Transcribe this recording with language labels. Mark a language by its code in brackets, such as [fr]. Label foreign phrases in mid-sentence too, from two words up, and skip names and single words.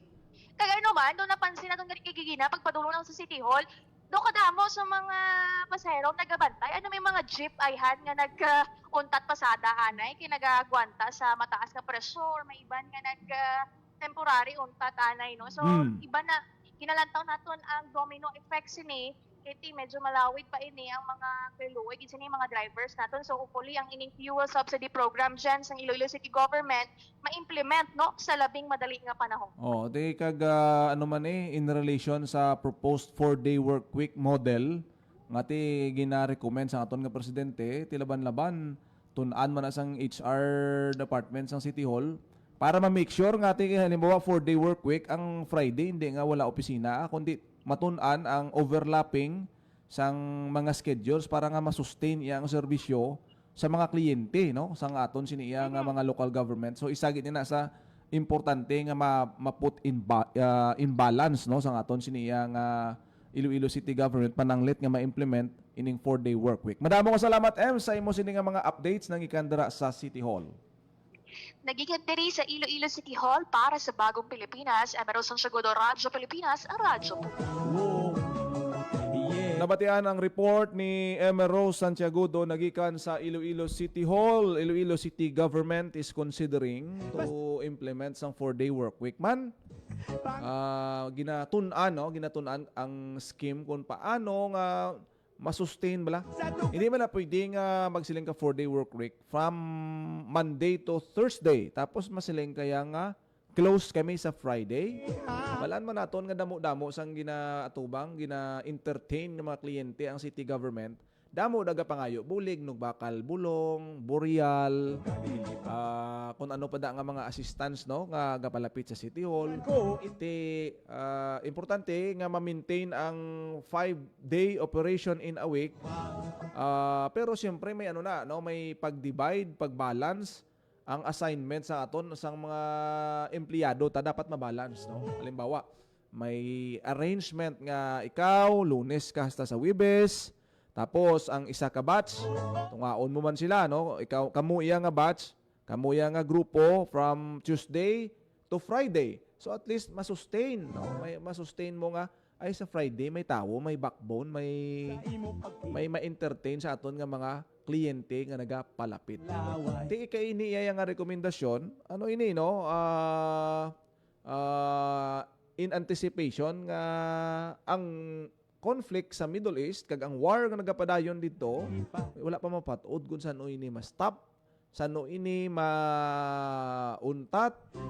[hil] Kaya man do napansin naton gigina pagpadulong lang sa City Hall do kadamo sa mga pasahero nagabantay may mga jeep ayhan nga naguntat pasada anay kinagagwanta sa mataas nga presyo or may iban nga temporary untat anay no so iba na ginalantaw naton ang [en] domino effect [hil] sini iti medyo malawig pa ini ang mga kriluwig isa ni mga drivers naton. So hopefully ang ining [en] fuel subsidy program [hil] dyan sa Iloilo City Government ma-implement no sa labing madali nga panahon. Oh, di kag ano man [en] in relation [hil] sa [en] proposed 4-day work week model [hil] nga ti gina-recommend sa aton nga presidente ti laban-laban tun-an man asang [en] HR department [hil] sang City Hall para ma- [en] make sure [hil] nga ti halimbawa [en] 4-day work week [hil] ang Friday hindi nga wala opisina kundi matun-an ang overlapping sang mga schedules para nga ma-sustain iyang serbisyo sa mga kliyente no sang aton siniya nga mga local government. So isa gid na sa importante nga ma- [en] put in balance [hil] no sang aton siniya nga Iloilo City Government pananglit nga ma-implement ining [en] 4-day work week. [hil] Madamo nga salamat sa imo sini nga mga updates nang ikandara sa City Hall. Nagiging diri sa Iloilo City Hall para sa Bagong Pilipinas, Emerald Santiago, Radyo Pilipinas, ang radyo po. Nabatian ang report ni Emerald Santiago nagikan sa Iloilo City Hall. [en] Iloilo City Government is considering to implement sang 4-day work week man. [hil] Ginatunan ang scheme kung paano nga masustain bala. Hindi man na pwedeng magsiling ka [en] 4-day work week from Monday to Thursday. [hil] Tapos masiling kaya nga close kami sa Friday. Balaan man naton nga damo-damo sang ginaatubang, gina-entertain ng mga kliyente ang city government. Damo daga pangayo, bulig, nugbakal, bulong, boreal, kung ano pa da nga mga assistants no nga gapalapit sa City Hall. Iti importante nga ma-maintain ang [en] 5-day operation in a week. [hil] Pero siyempre may ano na no, may pag-divide, pag-balance ang assignment sa aton sang mga empleyado ta dapat ma-balance no. Halimbawa, may arrangement nga ikaw Lunes ka hasta sa Webes. Tapos ang isa ka batch, tungaon mo man sila no, ikaw kamo iya nga batch, kamo iya nga grupo [en] from Tuesday to Friday. [hil] So at least masustain no, may masustain mo nga ay sa Friday may tawo, may backbone, may ma-entertain sa aton nga mga kliyente nga nagapalapit. Ti kay ini iya nga rekomendasyon, ano ini no, [en] in anticipation [hil] nga ang conflict sa Middle East kag ang war nga nagapadayon dito wala pa mapatod kung sano ini ma-stop, sano ini mauntat.